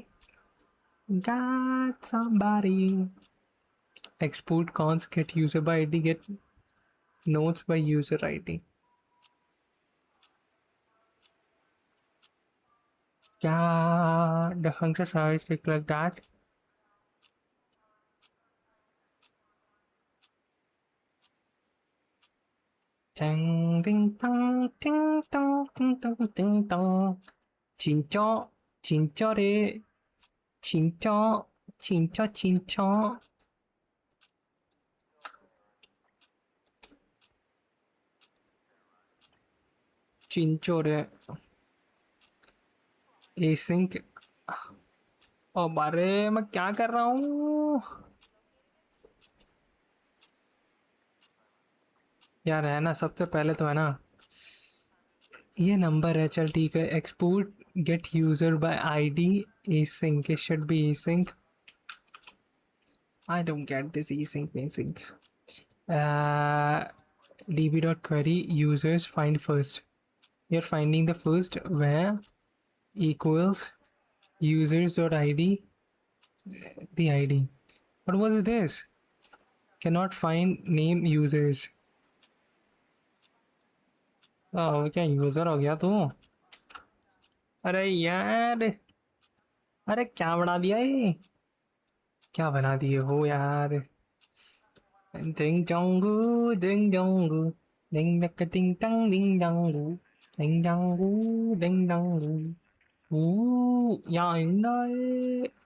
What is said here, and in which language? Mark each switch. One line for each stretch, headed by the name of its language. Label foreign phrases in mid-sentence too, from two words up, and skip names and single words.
English: God, somebody. Export cons get user by id, get notes by user id. Yeah, the function size look like that. Ding ding dong ding dong ding dong ding dong.
Korean: 진짜 진짜래. 진짜 진짜 진짜. 진짜래.
English: Async.
Hindi: ओ बारे मैं क्या कर रहा हूँ यार, है ना, सबसे पहले तो है ना ये नंबर है, चल ठीक है.
English: export get user by id async, it should be async. I don't get this async. db.query users find first. You're finding the first where equals users.id the id. What was this? Cannot find name users.
Hindi: Oh, क्या यूजर हो गया तू? अरे यार, अरे क्या बना दिया ये? क्या बना दिए हो यार? Ding dongu, ding dongu, ding daka ding dang ding dongu, ding dongu, ding dongu.
English: Ooh, yeah, I know.